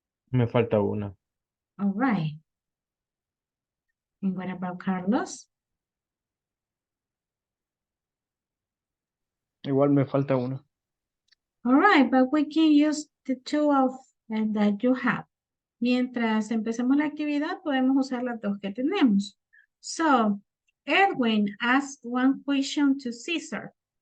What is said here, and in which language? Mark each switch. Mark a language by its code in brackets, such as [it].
[es] Me falta una. [en] All right. And what about Carlos? [es] Igual me falta uno. [en] All right, but we can use the two of that you have. [es] Mientras empecemos la actividad, podemos usar las dos que tenemos. [en] So, Edwin asked one question to Caesar.